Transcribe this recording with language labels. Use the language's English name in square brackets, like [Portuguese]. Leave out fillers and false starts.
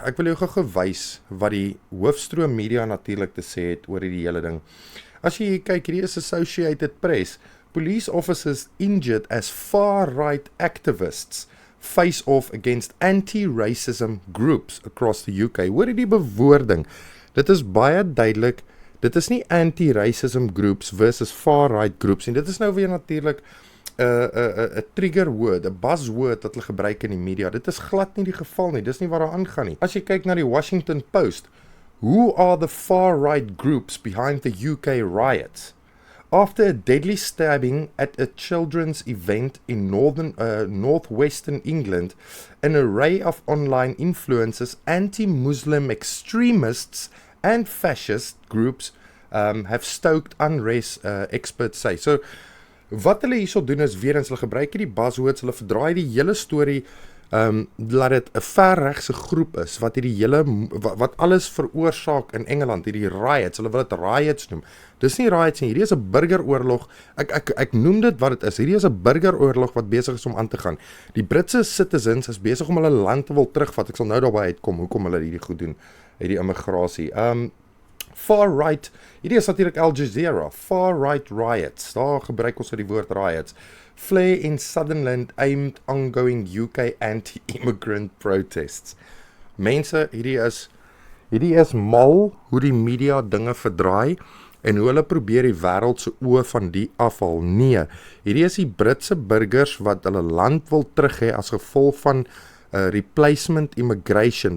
[Afrikaans] Ek wil jou gewys wat die hoofstroom media natuurlik te sê het oor hierdie hele ding. As jy kyk, hierdie is Associated Press. [English] Police officers injured as far-right activists face off against anti-racism groups across the UK. [Afrikaans] Hoor die bewoording. Dit is baie duidelik. Dit is nie [English] anti-racism groups versus far-right groups. [Afrikaans] En dit is nou weer natuurlik 'n trigger word, 'n buzzword wat hulle gebruik in die media. Dit is glad nie die geval nie. Dis nie waar daar aangaan nie. As jy kyk na die Washington Post, [English] who are the far-right groups behind the UK riots? After a deadly stabbing at a children's event in northwestern England, an array of online influencers, anti-Muslim extremists and fascist groups have stoked unrest, experts say. [Afrikaans] So, wat hulle hierso doen is, weer eens, hulle gebruik die buzzwords, hulle verdraai die hele storie, laat dit 'n verregse groep is, wat wat alles veroorsaak in Engeland, hierdie riots, hulle wil dit riots noem. Dis nie riots nie, hierdie is 'n burgeroorlog, ek noem dit wat dit is, hierdie is 'n burgeroorlog wat besig is om aan te gaan. Die Britse citizens is besig om hulle land te wil terugvat, ek sal nou daarby uitkom, hoekom hulle hierdie goed doen, hierdie immigrasie. Far-right, hierdie is natuurlik Al Jazeera, [English] far-right riots, [Afrikaans] daar gebruik ons die woord riots. [English] Flare in Sutherland aimed ongoing UK anti-immigrant protests. [Afrikaans] Mense, hierdie is mal hoe die media dinge verdraai en hoe hulle probeer die wêreld se oë van die afhaal. Nee, hierdie is die Britse burgers wat hulle land wil terug hê as gevolg van replacement immigration.